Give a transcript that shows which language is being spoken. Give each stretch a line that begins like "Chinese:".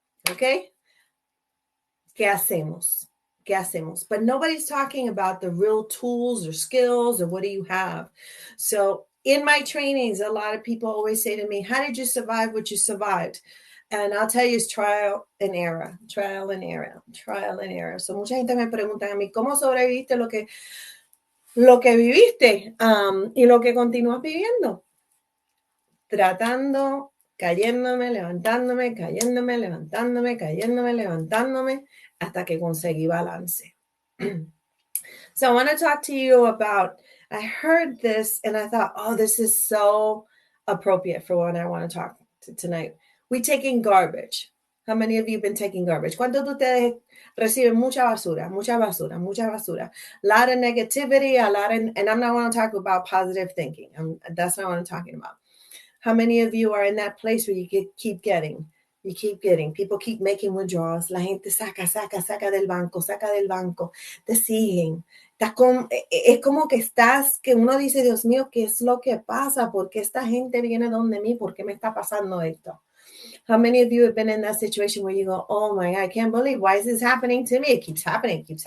English: Okay?
Spanish: ¿Qué hacemos?
English: But nobody's talking about the real tools or skills or what do you have. So in my trainings, a lot of people always say to me, how did you survive what you survived? And I'll tell you, it's trial and error.
Spanish: So mucha gente me pregunta a mí, ¿cómo sobreviviste lo que viviste y lo que continúas viviendo? Tratando, cayéndome, levantándome, hasta que conseguí balance.
English: So I want to talk to you about, I heard this and I thought, this is so appropriate for what I want to talk to tonight. We taking garbage. How many of you have been taking garbage?
Spanish: ¿Cuántos de ustedes reciben mucha basura?
English: A lot of negativity, and I'm not going to talk about positive thinking. That's not what I'm talking about. How many of you are in that place where you keep getting? People keep making withdrawals.
Spanish: La gente saca del banco. Te siguen. Es como que que uno dice, Dios mío, ¿qué es lo que pasa? ¿Por qué esta gente viene donde mí? ¿Por qué me está pasando esto?
English: How many of you have been in that situation where you go, oh my God, I can't believe, why is this happening to me? It keeps happening.